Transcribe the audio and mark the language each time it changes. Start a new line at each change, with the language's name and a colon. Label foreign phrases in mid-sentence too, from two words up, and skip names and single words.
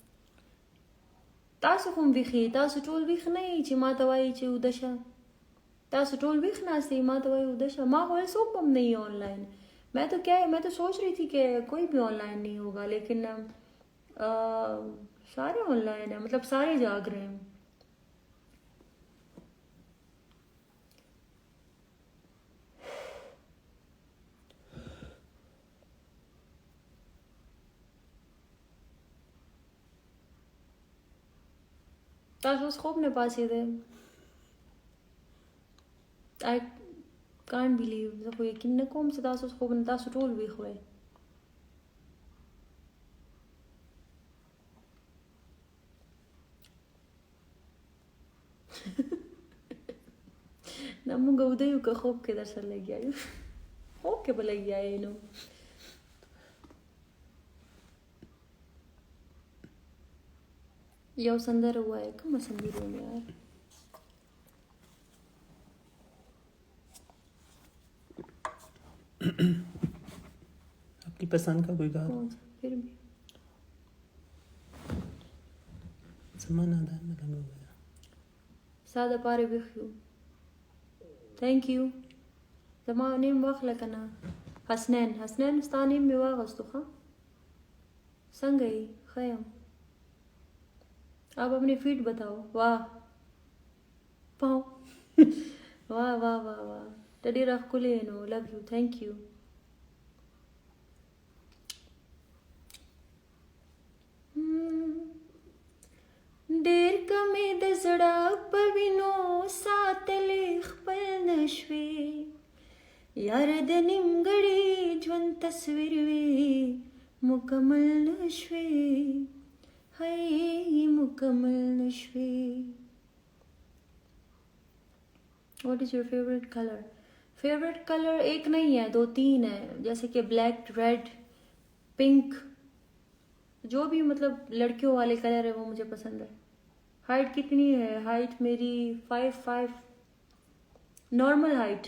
Pashto: تاسو کوم ویخي, تاسو ټول ویخ نه یې چې ما ته وایي چې ودشه. تاسو ټول ویخ ناستئ ما ته وایي ودشه. ما ویل څوک هم نہیں آن لائن.
Urdu: میں تو سوچ رہی تھی کہ کوئی بھی آن لائن نہیں ہوگا, لیکن سارے آن لائن ہیں, مطلب سارے جاگ رہے ہیں.
Pashto: تاسو اوس خوب نه پاسېدئ.
English: I can't believe,
Pashto: زه خو یقین نه کوم چې تاسو اوس خوب نه, تاسو ټول ویښ وئ. نه مونږ وده یو که خوب کې در سره لګیا یو. خوب کې به لګیا یې نو. یو سندره ووایه, کومه سندره وم یار؟
Urdu: اپنی پسند کا کوئی گا. کون سا پھر بھی زمانہ دا مطلب ہو گیا.
Pashto: ساده پاره ویښ یو.
English: Thank you.
Pashto: زما نیم واخله که نه. حسنین ستا نیم مې واغستو. ښه څنګه یې؟ ښه یم.
Urdu: آپ اپنی فیٹ بتاؤ. واہ پاؤ. واہ واہ واہ واہ,
Pashto: ته ډېره ښکلې یې نو.
English: Love you. Thank you.
Pashto: ډېر کمې د زړه په وینو ساتلې خپل نشوې, یار د نیمګړي ژوند تصویر وې مکمل نشوې, هی مکمل نشوې.
English: What is your favorite color? favorite color
Urdu: ایک نہیں ہے, 2-3 ہے, جیسے کہ
English: black, red, pink,
Urdu: جو بھی مطلب لڑکیوں والے کلر ہے وہ مجھے پسند ہے. ہائٹ کتنی ہے؟ ہائٹ میری 5'5", نارمل ہائٹ.